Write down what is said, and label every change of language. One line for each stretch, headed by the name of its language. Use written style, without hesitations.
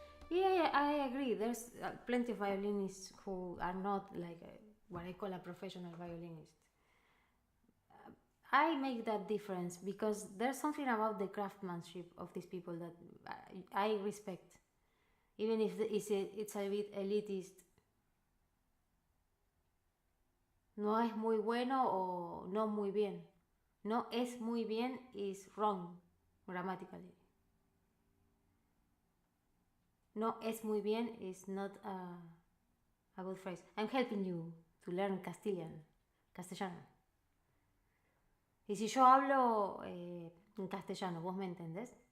English: Yeah, I agree. There's plenty of violinists who are not like what I call a professional violinist. I make that difference because there's something about the craftsmanship of these people that I respect, even if it's a bit elitist.
Spanish: No es muy bueno o no muy bien. No es muy bien
English: is wrong grammatically.
Spanish: No es muy bien
English: is not a good phrase. I'm helping you to learn castellano.
Spanish: Y si yo hablo en castellano, ¿vos me entendés?